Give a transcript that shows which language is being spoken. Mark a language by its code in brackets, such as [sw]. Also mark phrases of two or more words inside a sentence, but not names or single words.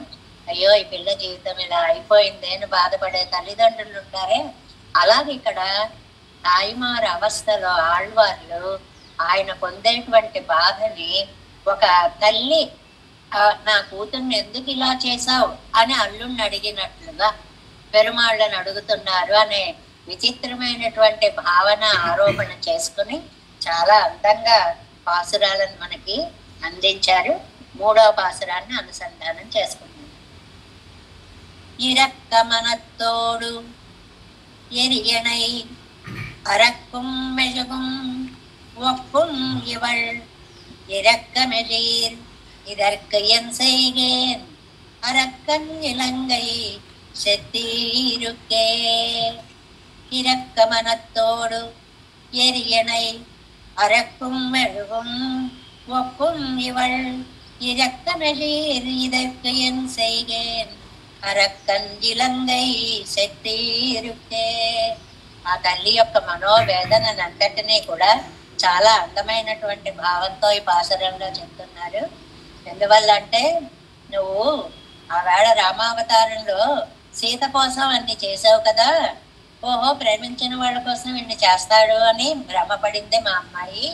[te] అయ్యో ఈ పిల్ల జీవితం ఇలా అయిపోయింది అని బాధపడే తల్లిదండ్రులు ఉంటారే, అలాగే ఇక్కడ తాయిమారు అవస్థలో ఆళ్వార్లు ఆయన పొందేటువంటి బాధని ఒక తల్లి నా కూతుర్ని ఎందుకు ఇలా చేశావు అని అల్లుణ్ణి అడిగినట్లుగా పెరుమాళ్ళని అడుగుతున్నారు అనే విచిత్రమైనటువంటి భావన ఆరోపణ చేసుకుని చాలా అందంగా పాసురాలను మనకి అందించారు. 3వ పాసురాన్ని అనుసంధానం చేసుకుంటున్నాం. [ta] இரக்கமனத்தோடு எரியனை அறக்கும் மெழுகும் ஒப்பும் இவள் இரக்கமெழீர் இதற்கு என் செய்கேன் அரக்கன் இலங்கை செத்தீருக்கே. இரக்கமனத்தோடு எரியனை அறக்கும் மெழுகும் ஒப்பும் இவள் இரக்கமெழீர் இதற்கு என் செய்கேன் அரக்கன் இலங்கை செత్తీరుకే. [te] ఆ తల్లి యొక్క మనోవేదనంతటినీ కూడా చాలా అందమైనటువంటి భావంతో ఈ పాసురంలో చెప్తున్నారు. ఎందువల్ల అంటే, నువ్వు ఆవేళ రామావతారంలో సీత కోసం అన్ని చేసావు కదా, ఓహో ప్రేమించిన వాళ్ళ కోసం ఇన్ని చేస్తాడు అని భ్రమపడింది మా అమ్మాయి.